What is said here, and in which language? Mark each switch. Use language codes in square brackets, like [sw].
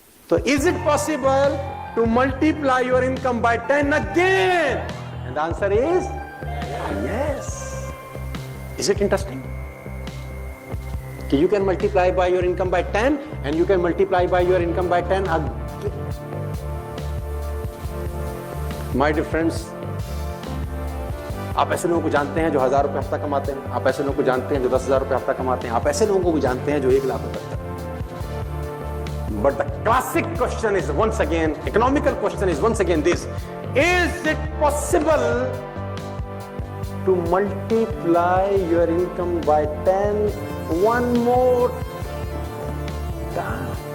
[en] तो is it possible to multiply your income by 10 again? And the answer is yes. Is it interesting? You can multiply by your income by 10 and you can multiply by your income by 10 again. My dear friends, [hi] आप ऐसे लोगों को जानते हैं जो 1,000 रुपए हफ्ता कमाते हैं, आप ऐसे लोगों को जानते हैं जो 10,000 रुपए हफ्ता कमाते हैं, आप ऐसे लोगों को भी जानते हैं जो 1 लाख रुपए तक। [en] But the classic question is once again, economical question is once again this: is it possible to multiply your income by 10 one more time?